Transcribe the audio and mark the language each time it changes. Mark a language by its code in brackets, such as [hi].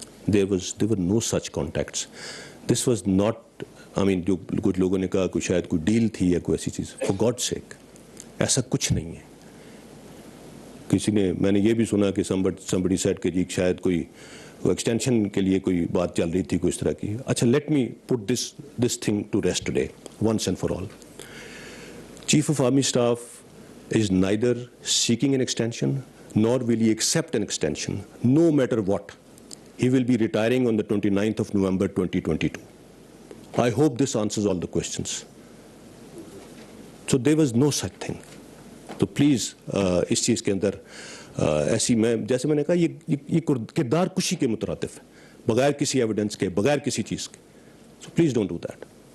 [en] There were no such contacts. This was not, I mean, [ur] जो कुछ लोगों ने कहा कोई शायद कोई डील थी या कोई ऐसी चीज़, [en] for God sake, [ur] ऐसा कुछ नहीं है। کسی نے میں نے یہ بھی سنا کہ [en] somebody said [ur] کہ جی شاید کوئی ایکسٹینشن کے لیے کوئی بات چل رہی تھی کوئی اس طرح کی. [en] اچھا let me put this thing to rest today once and for all. Chief of Army Staff is neither seeking an extension nor will he accept an extension, no matter what. He will be retiring on the 29th of November 2022. I hope this answers all the questions. So there was no such thing. [ur] تو please اس چیز کے اندر ایسی میں جیسے میں نے کہا یہ کردار کشی کے مترادف ہے بغیر کسی ایویڈنس کے بغیر کسی چیز کے. [en] So please don't do that.